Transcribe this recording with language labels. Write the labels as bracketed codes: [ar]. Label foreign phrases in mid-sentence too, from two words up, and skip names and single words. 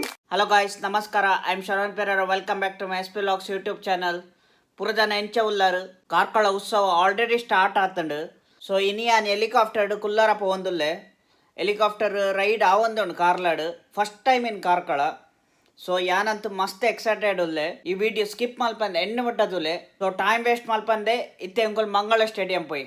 [en] Hello guys, Namaskara. I am Sharan Perera. Welcome back to my SPvlogs YouTube channel. [tcy] ಪುರಜನ ಎಂಚ ಉಲ್ಲಾರು ಕಾರ್ಕಳ ಉತ್ಸವ [en] already start [tcy] ಆತಂಡು. ಸೊ ಇನಿಯಾನ್ ಹೆಲಿಕಾಪ್ಟರ್ ಕುಲ್ಲಾರಪ್ಪ ಒಂದುಲ್ಲೆ [en] helicopter ride [tcy] ಆವೊಂದುಂಡು ಕಾರ್ಲಾಡು [en] first time in Karkala. [tcy] ಸೊ ಯಾನಂತೂ ಮಸ್ತ್ ಎಕ್ಸೈಟೆಡ್ ಉಲ್ಲೆ. ಈ ವಿಡಿಯೋ ಸ್ಕಿಪ್ ಮಲ್ಪಂದೆ ಎಣ್ಣೆ ಬಿಟ್ಟದುಲ್ಲೆ. ಸೊ [en] time waste [tcy] ಮಲ್ಪಂದೆ ಇತ್ತೆ ಅಂಕಲ್ ಮಂಗಳ ಸ್ಟೇಡಿಯಂ ಪೋಯಿ.